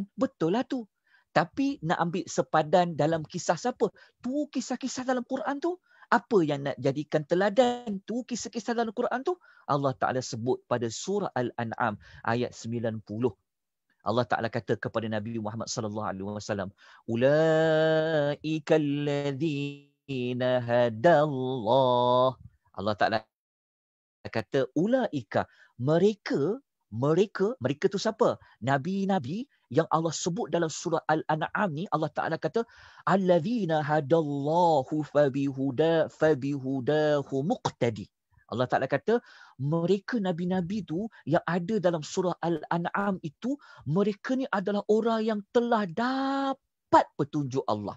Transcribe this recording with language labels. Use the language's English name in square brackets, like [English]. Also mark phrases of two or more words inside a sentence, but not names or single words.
[Malay] Betul lah tu. Tapi nak ambil sepadan dalam kisah siapa? Tu kisah-kisah dalam Quran tu. Apa yang nak jadikan teladan? Tu kisah-kisah dalam Quran tu. Allah Ta'ala sebut pada surah Al-An'am ayat 90. Allah Ta'ala kata kepada Nabi Muhammad [Arabic] sallallahu alaihi wasallam, ulaika alladzina hadallah. [Malay] Allah Ta'ala kata ulaika, mereka tu siapa? Nabi-nabi yang Allah sebut dalam surah Al-An'am ni, Allah Ta'ala kata, [Arabic] allazina hadallahu fabihudahu muqtadi. [Malay] Allah Ta'ala kata, mereka nabi-nabi tu yang ada dalam surah Al-An'am itu, mereka ni adalah orang yang telah dapat petunjuk Allah.